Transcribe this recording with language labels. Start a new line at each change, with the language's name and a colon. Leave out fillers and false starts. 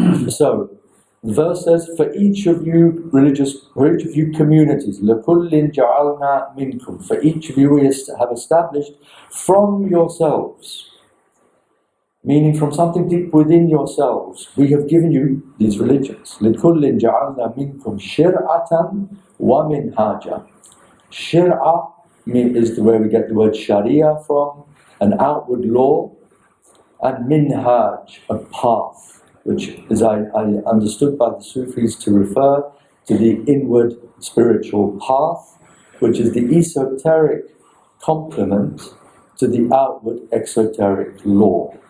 English: So, the verse says, for each of you communities,
Arabic: لَكُلٍّ جَعَلْنَا مِنْكُمْ.
English: For each of you we have established from yourselves, meaning from something deep within yourselves, we have given you these religions.
Arabic: لِكُلٍّ جَعَلْنَا مِنْكُمْ شِرْعَةً وَمِنْهَاجًا. Shir'ah
English: is where we get the word sharia from, an outward law, and minhaj, a path, which is I understood by the Sufis to refer to the inward spiritual path, which is the esoteric complement to the outward exoteric law.